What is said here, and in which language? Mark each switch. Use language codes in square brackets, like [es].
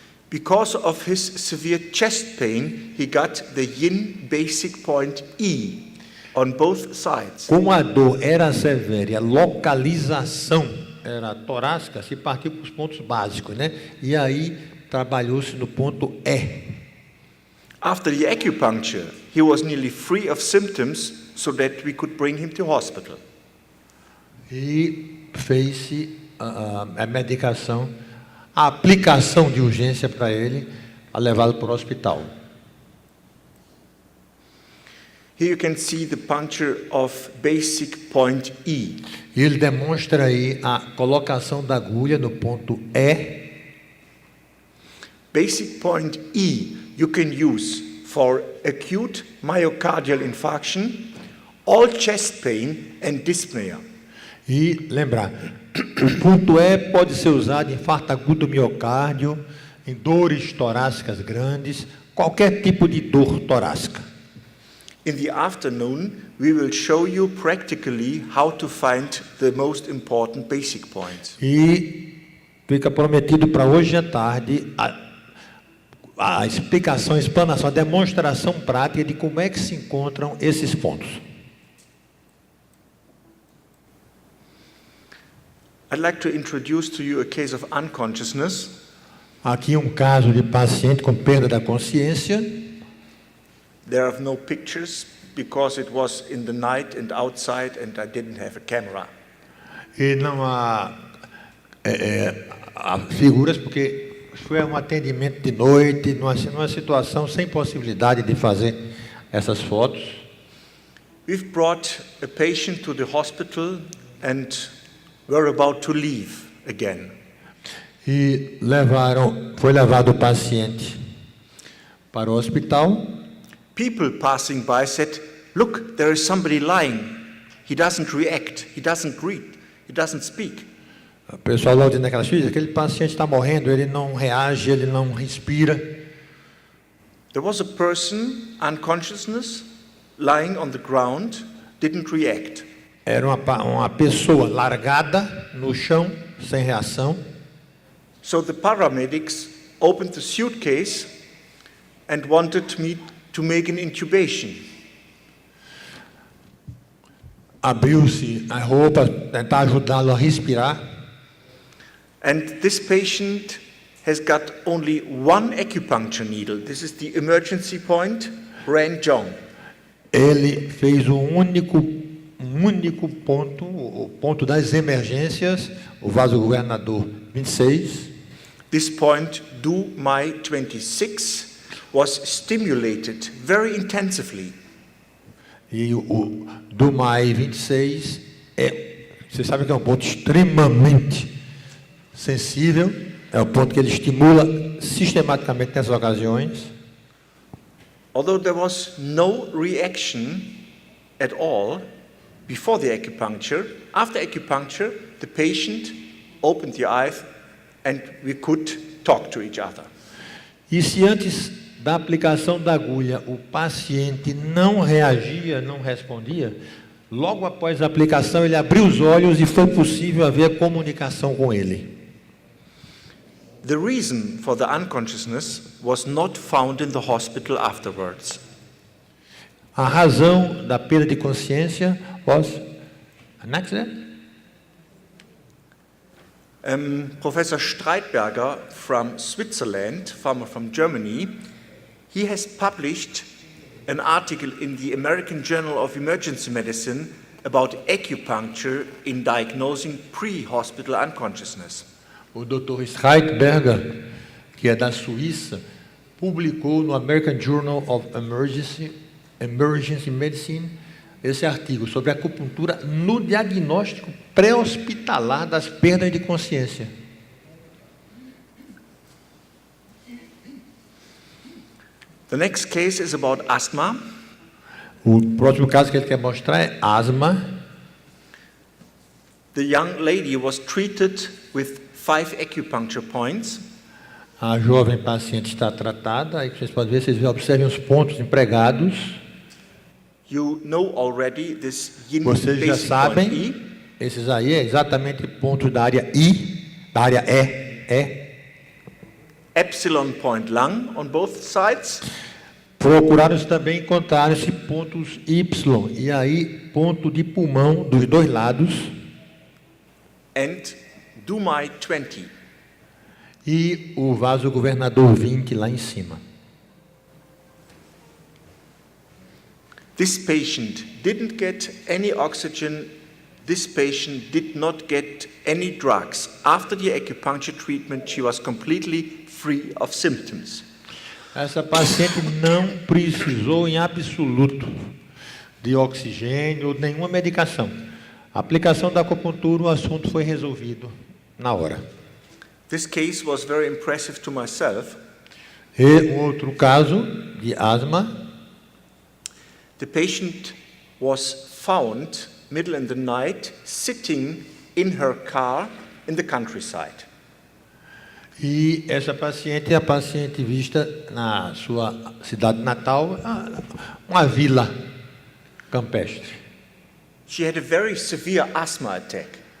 [en] Because of his severe chest pain, he got the yin basic point E on both sides. [pt] Como a dor era severa e a localização era torácica, se partiu para os pontos básicos, né? E aí trabalhou-se no ponto E. [en] After the acupuncture, he was nearly free of symptoms so that we could bring him to hospital. [pt] E fez-se a medicação, a aplicação de urgência para ele, a levá-lo para o hospital. [en] Here you can see the puncture of basic point E. [pt] E ele demonstra aí a colocação da agulha no ponto E. [en] Basic point E you can use for acute myocardial infarction, all chest pain and dyspnea. [pt] E lembrar, o ponto E pode ser usado em infarto agudo do miocárdio, em dores torácicas grandes, qualquer tipo de dor torácica. [en] In the afternoon, we will show you practically how to find the most important basic points. [pt] E fica prometido para hoje à tarde a explicação, a explanação, a demonstração prática de como é que se encontram esses pontos. [en] I'd like to introduce to you a case of unconsciousness. [pt] Aqui um caso de paciente com perda da consciência. [en] There are no pictures because it was in the night and outside and I didn't have a camera. [pt] E não há figuras porque foi um atendimento de noite, numa situação sem possibilidade de fazer essas fotos. [en] We've brought a patient to the hospital and were about to leave again. [pt] E foi levado o paciente para o hospital. [en] People passing by said, "Look, there is somebody lying. He doesn't react, he doesn't greet, he doesn't speak." [pt] O pessoal lá dizendo naquelas filhas, aquele paciente está morrendo, ele não reage, ele não respira. [en] There was a person, unconsciousness, lying on the ground, didn't react. [pt] Era uma pessoa largada no chão, sem reação. [en] So the paramedics opened the suitcase and wanted me to make an intubation. [pt] Abriu-se a roupa, tentar ajudá-lo a respirar. [en] And this patient has got only one acupuncture needle. This is the emergency point, Ranjong. [pt] Ele fez um único ponto, o ponto das emergências, o vasogovernador 26. [en] This point, do my 26, was stimulated very intensively. [pt] E o do MAI 26 você sabe que é um ponto extremamente sensível, é o ponto que ele estimula sistematicamente nessas ocasiões. [en] Although there was no reaction at all before the acupuncture, after acupuncture, the patient opened the eyes and we could talk to each other. [pt] E se antes da aplicação da agulha o paciente não reagia, não respondia, logo após a aplicação ele abriu os olhos e foi possível haver comunicação com ele. [en] The reason for the unconsciousness was not found in the hospital afterwards. [pt] A razão da perda de consciência [en] was an accident? Professor Streitberger from Switzerland, farmer from Germany, he has published an article in the American Journal of Emergency Medicine about acupuncture in diagnosing pre-hospital unconsciousness. [pt] O Dr. Streitberger, que é da Suíça, publicou no American Journal of Emergency Medicine esse artigo sobre acupuntura no diagnóstico pré-hospitalar das perdas de consciência. [en] The next case is about asthma. [pt] O próximo caso que ele quer mostrar é asma. [en] The young lady was treated with 5 acupuncture points. [pt] A jovem paciente está tratada, aí vocês podem ver, vocês observem os pontos empregados. [en] You know already this yin [pt] Vocês já [en] basic [pt] sabem, [en] point E. [pt] esses aí é exatamente pontos da área I, da área E. [en] Epsilon point lung on both sides. [pt] Procuraram também encontrar esses pontos Y, e aí ponto de pulmão dos dois lados. [en] And Dumai 20. [pt] E o vaso governador 20 lá em cima. [en] This patient didn't get any oxygen. This patient did not get any drugs. After the acupuncture treatment, she was completely free of symptoms. [pt] Essa paciente não precisou em absoluto de oxigênio ou nenhuma medicação. A aplicação da acupuntura, o assunto foi resolvido na hora. [en] This case was very impressive to myself. [pt] E um outro caso de asma. [en] The patient was found middle in the night sitting in her car in the countryside. [pt] E essa paciente é a paciente vista na sua cidade natal, uma vila campestre. [en] She had a very severe asthma attack.